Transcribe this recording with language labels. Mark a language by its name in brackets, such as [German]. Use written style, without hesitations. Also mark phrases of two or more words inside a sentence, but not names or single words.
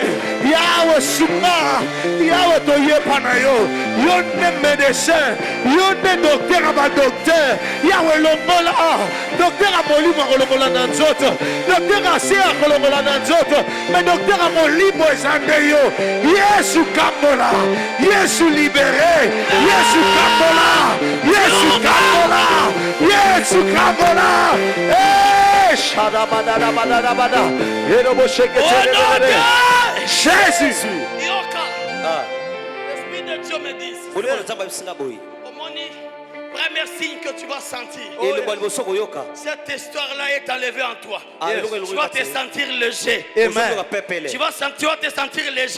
[Lingala] Yahweh Sima, Yahweh Toyepa na yo, yo ne médecin, yo ne [French] docteur à docteur, [Lingala] Yahweh longola, docteur à molimo longola na nzoto, docteur à sea longola na nzoto, mais docteur à molimo ezande yo, Yesu kambola, Yesu libéré, Yesu kambola, Yesu kambola, Yesu kambola, Shadabada, Yerobo shekete. [French] Jésus. L'Esprit de Dieu me dit. Premier signe que tu vas sentir. Cette histoire-là est enlevée en toi. Tu vas te sentir léger. Tu vas te sentir léger.